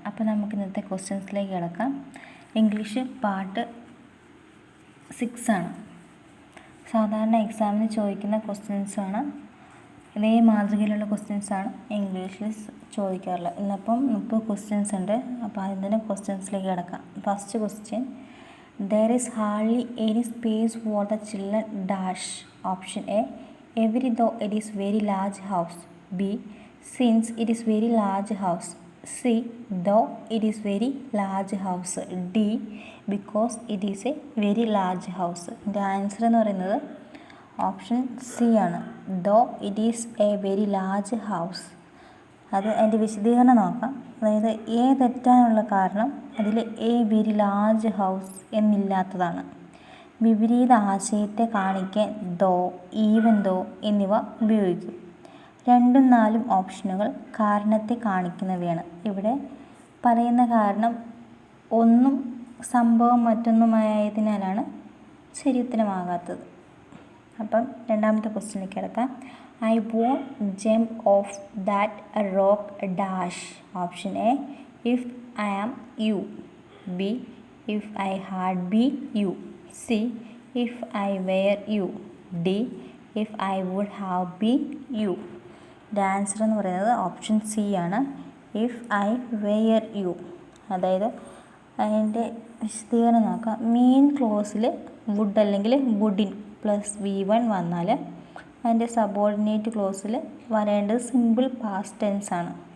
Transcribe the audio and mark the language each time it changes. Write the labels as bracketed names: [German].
[Malayalam] അപ്പോൾ നമുക്ക് ഇന്നത്തെ ക്വസ്റ്റ്യൻസിലേക്ക് കിടക്കാം. ഇംഗ്ലീഷ് പാർട്ട് 6 ആണ്. സാധാരണ എക്സാമിന് ചോദിക്കുന്ന ക്വസ്റ്റ്യൻസാണ്. ഇതേ മാതൃകയിലുള്ള ക്വസ്റ്റ്യൻസാണ് ഇംഗ്ലീഷിൽ ചോദിക്കാറുള്ളത്. ഇന്നിപ്പം 30 ക്വസ്റ്റ്യൻസ് ഉണ്ട്. അപ്പോൾ അതിൻ്റെ ക്വസ്റ്റ്യൻസിലേക്ക് കിടക്കാം. [English] First question: There is hardly any space for the children dash. Option A, every though it is very large house. B, since it is very large house. C, though it is very large house. D, because it is a very large house. [Malayalam] ഇതിൻ്റെ answer എന്ന് പറയുന്നത് option C ആണ്. [English] Though it is a very large house. [Malayalam] അത് അതിൻ്റെ വിശദീകരണം നോക്കാം. അതായത് A തെറ്റാനുള്ള കാരണം അതിൽ എ വെരി ലാർജ് ഹൗസ് എന്നില്ലാത്തതാണ്. വിപരീത ആശയത്തെ കാണിക്കാൻ ദോ, ഈവൻ ദോ എന്നിവ ഉപയോഗിക്കും. 2ഉം 4ഉം ഓപ്ഷനുകൾ കാരണത്തെ കാണിക്കുന്നവയാണ്. ഇവിടെ പറയുന്ന കാരണം ഒന്നും സംഭവം മറ്റൊന്നുമായതിനാലാണ് ശരി ഉത്തരമാകാത്തത്. അപ്പം രണ്ടാമത്തെ ക്വസ്റ്റ്യനിലേക്ക് കിടക്കാം. [English] I won't jump off that rock dash. Option A, if I am you. B, if I had been you. C, if I were you. D, if I would have been you. The answer [Malayalam] എന്ന് പറയുന്നത് option C ആണ്. [English] If I were you. [Malayalam] അതായത് അതിൻ്റെ വിശദീകരണം നോക്കാം. Main ക്ലോസിൽ would അല്ലെങ്കിൽ wouldn't plus V1 വന്നാൽ അതിൻ്റെ സബോർഡിനേറ്റ് ക്ലോസിൽ വരേണ്ടത് സിമ്പിൾ പാസ്റ്റ് ടെൻസ് ആണ്.